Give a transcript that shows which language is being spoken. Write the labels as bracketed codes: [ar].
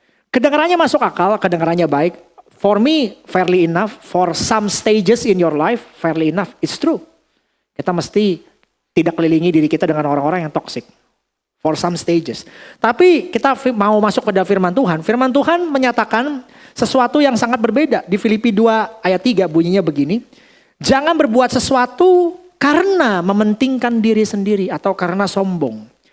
[id] Kedengarannya masuk akal, kedengarannya baik. [en] For me, fairly enough. For some stages in your life, fairly enough. It's true. [id] Kita mesti tidak kelilingi diri kita dengan orang-orang yang toxic. [en] For some stages. [id] Tapi kita mau masuk pada firman Tuhan. Firman Tuhan menyatakan sesuatu yang sangat berbeda. Di Filipi 2 ayat 3 bunyinya begini. Jangan berbuat sesuatu karena mementingkan diri sendiri atau karena sombong.